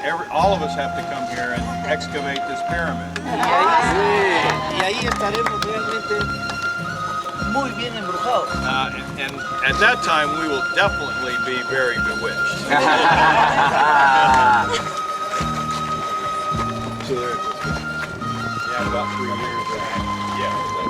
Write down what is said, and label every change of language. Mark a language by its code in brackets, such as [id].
[en] All of us have to come here and excavate this pyramid. [es] Y ahí estaremos realmente muy bien embrujados. [en] And at that time, we will definitely be very bewitched. So yeah, about 3 years.